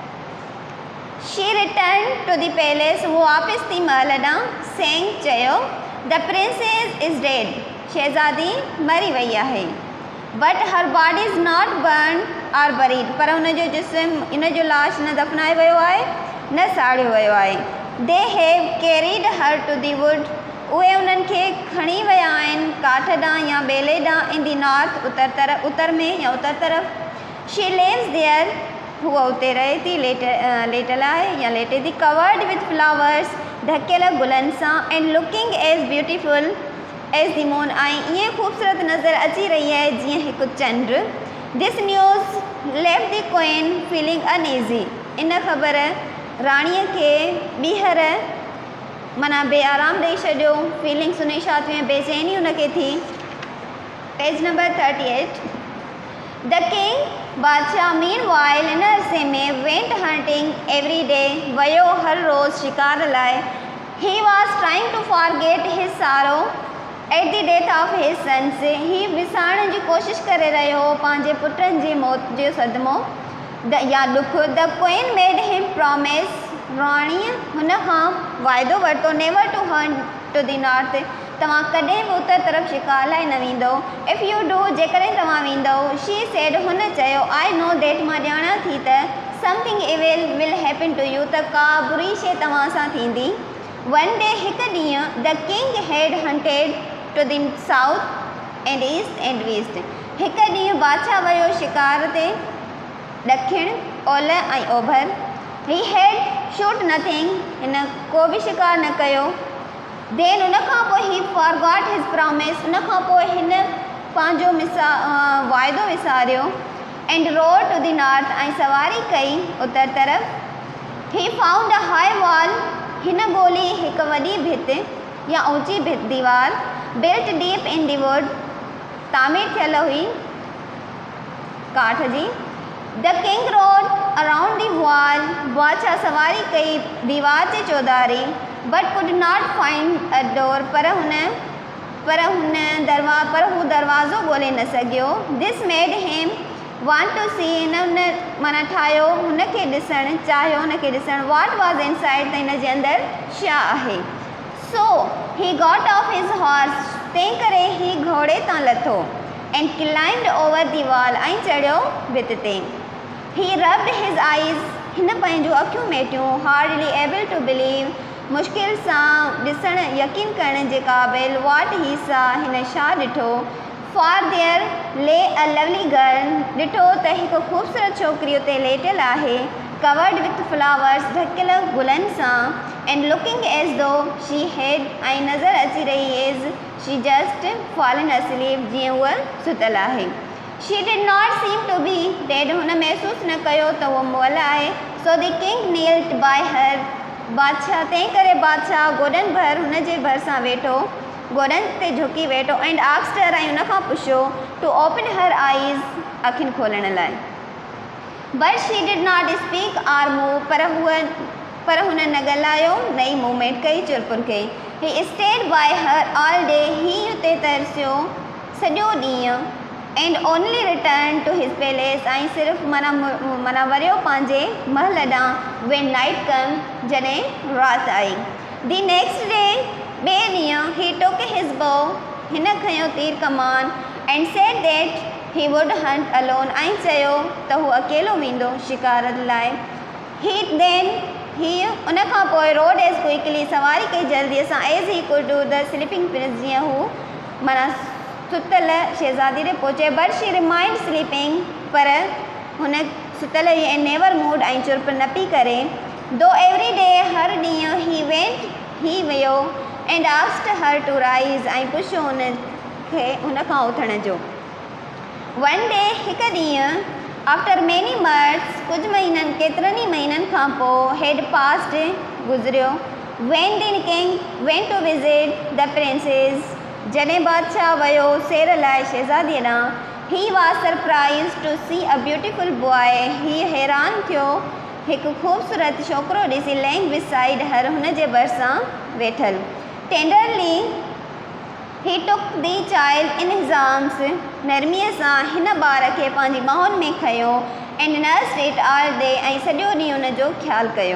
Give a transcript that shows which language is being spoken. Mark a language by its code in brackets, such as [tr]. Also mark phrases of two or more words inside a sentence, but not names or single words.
[en] She return to the palace, [sd] वो वापसि थी महल ॾांहुं, सेंग चयो, [en] The princess is dead, [sd] शहज़ादी मरी वई आहे। [en] But her body is not burn or buried, [sd] पर हुनजो जिस्म, इन जो लाश न दफ़नायो वियो आहे न साड़ियो वियो आहे। [en] They have carried her to the wood, [sd] उहे उन्हनि खे खणी विया आहिनि काठ ॾांहुं या ॿेले ॾांहुं। [en] In the north, [sd] उत्तर में या उत्तर तरफ़। [en] She lives there, [sd] हुआ उते रहे थी, लेटल आहे या लेटे थी। [en] Covered with flowers, [sd] ढकियल गुलनि सां। [en] And looking as beautiful as the moon, [sd] ऐं ईअं ख़ूबसूरत नज़र अची रही आहे जीअं हिकु चंड। [en] This news left the queen feeling uneasy, [sd] इन ख़बर राणीअ खे ॿीहर माना बेआराम ॾेई छॾियो। फीलिंग्स उन छा थियूं, बेचैनी उनखे थी। [en] Page number 38. The king, बादशाह, Meanwhile [sd] इन अरसे में [en] went hunting every day, [sd] वियो हर रोज़ शिकार लाइ। [en] He was trying to forget his sorrow at the death of his sons, [sd] ही विसारण जी कोशिशि करे रहियो हो पंहिंजे पुटनि जी मौत जो सदमो या ॾुख। [en] The queen made him promise, [sd] राणीअ हुन खां वाइदो वरितो, [en] Never to hunt to the north, [sd] तव्हां कॾहिं बि उत्तर तरफ़ शिकार लाइ न वेंदो। [en] If you do, [sd] जेकॾहिं तव्हां वेंदव। [en] She said, [sd] हुन चयो, [en] I know that, [sd] मां ॼाणा थी त [en] something evil will happen to you, [sd] त का बुरी शइ तव्हां सां थींदी। [en] One day, [sd] हिकु ॾींहुं, [en] The king had hunted to the south and east and west, [sd] हिकु ॾींहुं बादशाह वियो शिकार ते ॾखिण, ओलह ऐं ओभर। [en] He had shoot nothing, [sd] हिन को बि शिकार न कयो। [en] देन [sd] उन खां पोइ [en] he forgot his promise, [sd] उन खां पोइ हिन पंहिंजो वाइदो विसारियो। [en] And rode to the north, [sd] ऐं सवारी कई उत्तर तरफ़। [en] He found a high wall, [sd] हिन ॻोल्ही हिकु वॾी भिति या ऊंची दीवार। [en] Built deep in the wood, [sd] तामीर थियल हुई काठ जी। [en] The king rode around the wall, [sd] बादशाह सवारी कई दीवार जे चौधारी। [en] But could not find a door, [sd] पर हू दरवाज़ो ॻोल्हे न सघियो। [en] This made him want to see, [sd] हिन माना ठाहियो हुनखे ॾिसणु चाहियो, हुनखे ॾिसणु। [en] What was inside, [sd] त हिन जे अंदरि छा आहे। [en] So he got off his horse, [sd] तंहिं करे ही घोड़े तां लथो। [en] And climbed over the wall, [sd] ऐं चढ़ियो भित ते। [en] He rubbed his eyes, [sd] हिन पंहिंजूं अखियूं मेटियूं। [en] Hardly able to believe, [sd] मुश्किल सां ॾिसणु यकीन करण जे क़ाबिल। [en] What he saw, [sd] हिन छा ॾिठो। [en] For there lay a lovely girl, [sd] ॾिठो त हिकु ख़ूबसूरत छोकिरी उते लेटियल आहे। [en] Covered with flowers, [sd] ढकियल गुलनि सां। [en] And looking as though she had, [sd] ऐं नज़र अची रही [en] as she just fallen asleep, [sd] जीअं उहा सुतल आहे। [en] She did not seem to be dead, [sd] हुन महसूस न कयो त उहो मुअल आहे। [en] So the king kneeled by her, [sd] बादशाह, तंहिं करे बादशाह गोॾनि भर हुन जे भरिसां वेठो, गोॾनि ते झुकी वेठो। [en] And asked her, [sd] ऐं हुन खां पुछियो, [en] To open her eyes, [sd] अखियुनि खोलण लाइ। [en] But she did not speak or move, [sd] पर हुन न ॻाल्हायो, न ई मूवमेंट कई, चुरपुर कई। [en] He stayed by her all day, [sd] ही उते तरसियो सॼो ॾींहुं। [en] And only return to his palace [sd] ऐं सिर्फ़ु माना वरियो पंहिंजे महल ॾांहुं [en] when night come [sd] जॾहिं राति आई। [en] The next day [sd] ॿिए ॾींहुं [en] he took his bow [sd] हिन खयो तीर कमान [en] and said that he would hunt alone [sd] ऐं चयो त हू अकेलो वेंदो शिकारत लाइ। ही उन खां पोइ [en] rode as quickly [sd] सवारी कई जल्दीअ सां [en] as he could do the sleeping prince [sd] जीअं हू माना सुतल शहज़ादी ॾे पहुचे। [en] But she remained sleeping [sd] पर हुन सुतल हुई ऐं [en] never moved [sd] ऐं चुप न पई करे। [en] Though every day [sd] हर ॾींहुं ही वियो [en] and asked her to rise [sd] ऐं पुछियो हुन खां उथण जो। [en] One day [sd] हिकु ॾींहुं [en] after many months [sd] कुझु महीननि केतिरनि ई महीननि खां पोइ [en] had passed [sd] गुज़रियो। [en] When the king went to visit the princess [sd] जॾहिं बादशाह वियो सेर लाइ शहज़ादीअ ॾांहुं। [en] He was surprise to see a beautiful boy [sd] ही हैरान थियो हिकु ख़ूबसूरत छोकिरो ॾिसी [en] lying beside her [sd] हुन जे भरिसां वेठल। [en] Tenderly he took the child in his arms [sd] नरमीअ सां हिन ॿार खे पंहिंजी ॿाहुनि में खयो [en] and nursed it all day [sd] ऐं सॼो ॾींहुं हुन जो ख़्यालु कयो।